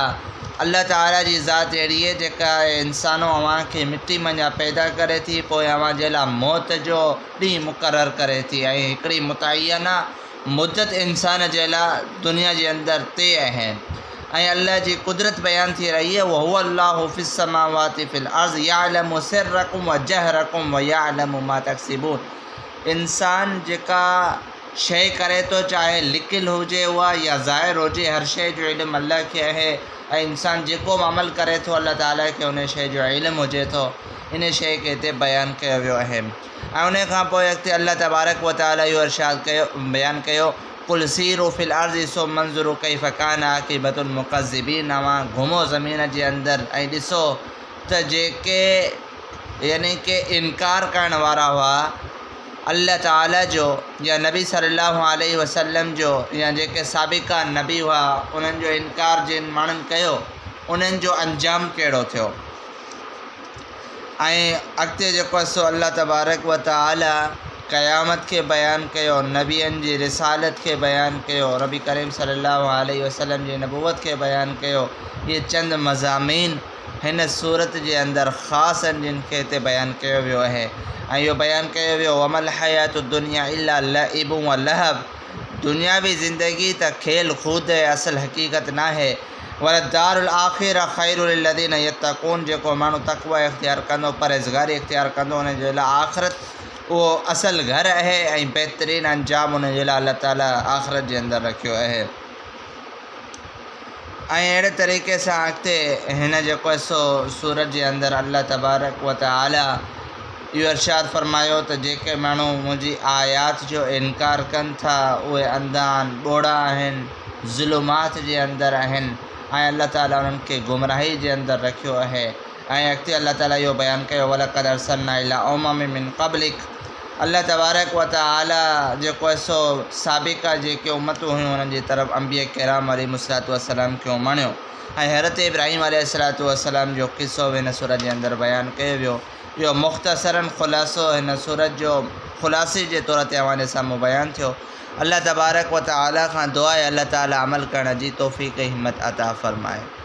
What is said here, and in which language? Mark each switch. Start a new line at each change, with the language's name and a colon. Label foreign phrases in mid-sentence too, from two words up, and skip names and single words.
Sindhi: अल्लाह ताला जी ज़ात अहिड़ी आहे जेका इंसानो अव्हां खे मिटी मञा पैदा करे थी, पोइ अव्हां जे लाइ मौत जो ॾींहुं मुक़ररु करे थी ऐं हिकिड़ी मुतयना मुद्दत इंसान जे लाइ दुनिया जे अंदरि तय आहे। ऐं अल्लाह जी कुदरत बयानु थी रही आहे।
Arabic: وهو الله في السماوات في الأرض يعلم سركم و جهركم و يعلم ما تكسبون.
Sindhi: इंसान जेका शइ करे थो, चाहे लिकियलु हुजे उहा या ज़ाहिर हुजे, हर शइ जो इल्मु अल्लाह खे आहे ऐं इंसान जेको बि अमल करे थो अल्लाह ताला खे उन शइ जो इल्मु हुजे थो। इन शइ खे हिते बयानु कयो वियो आहे। ऐं उन खां पोइ अॻिते
Arabic: الله تبارك وتعالى
Sindhi: इहो इरशाद कयो, बयानु कयो,
Arabic: قل سيروا في الأرض ثم انظروا كيف كان عاقبة المكذبين.
Sindhi: तव्हां घुमो ज़मीन जे अंदरि ऐं ॾिसो त जेके यानी कि इनकार करण वारा हुआ अल्लाह ताला जो या नबी
Arabic: صلى الله عليه وسلم
Sindhi: जो, या जेके साबिक़ा नबी हुआ उन्हनि जो इनकार जिन माण्हुनि कयो, उन्हनि जो अंजाम कहिड़ो थियो। ऐं अॻिते जेको आहे सो
Arabic: الله تبارك وتعالى
Sindhi: क़यामत खे बयानु कयो, नबियनि जी रिसालत खे बयानु कयो, नबी करीम
Arabic: صلى الله عليه وسلم
Sindhi: जी नबूवत खे बयानु कयो। इहे चंद मज़ामीन हिन सूरत जे अंदरि ख़ासि आहिनि जिन खे हिते बयानु कयो वियो आहे। ऐं इहो बयानु कयो वियो
Arabic: وما الحياة الدنيا إلا لعب و لهو.
Sindhi: दुनियावी ज़िंदगी त खेल कूद आहे, असल हक़ीक़त न आहे।
Arabic: والدار الآخرة خير للذين يتقون.
Sindhi: जेको माण्हू तक़वा इख़्तियार कंदो, परहेज़गारी इख़्तियार कंदो, उन जे लाइ आख़िरत उहो असल घर आहे ऐं बहितरीनु अंजाम उन जे लाइ अल्लाह ताला आख़िरत जे अंदरि रखियो आहे। ऐं अहिड़े तरीक़े सां अॻिते हिन जेको आहे सो सूरत जे अंदरि
Arabic: الله تبارك وتعالى
Sindhi: इहो इरशाद फ़रमायो त जेके माण्हू मुंहिंजी आयात जो इनकार कनि था उहे अंधा आहिनि, ॿोड़ा आहिनि, ज़ुलुमात जे अंदरि आहिनि ऐं अल्लाह ताला उन्हनि खे गुमराही जे अंदरि रखियो आहे। ऐं अॻिते अल्लाह ताला इहो बयानु कयो
Arabic: ولقد أرسلنا إلى أمم من قبلك. الله تبارك وتعالى
Sindhi: जेको आहे सो साबिक़ा जेके उम्मतूं हुयूं उन्हनि जी तरफ़ अंबिया किराम
Arabic: عليهم الصلاة والسلام
Sindhi: खे उमाणियो ऐं हज़रत इब्राहीम
Arabic: عليه الصلاة والسلام
Sindhi: जो क़िसो हिन सूरत जे अंदरि बयानु कयो वियो। इहो मुख़्तसरन ख़ुलासो हिन सूरत जो ख़ुलासे जे तौर ते अव्हां जे साम्हूं बयानु थियो।
Arabic: الله تبارك وتعالى
Sindhi: खां दुआ आहे अल्लाह ताला अमल करण जी तौफ़ीक़ हिम्मत अता फ़रमाए।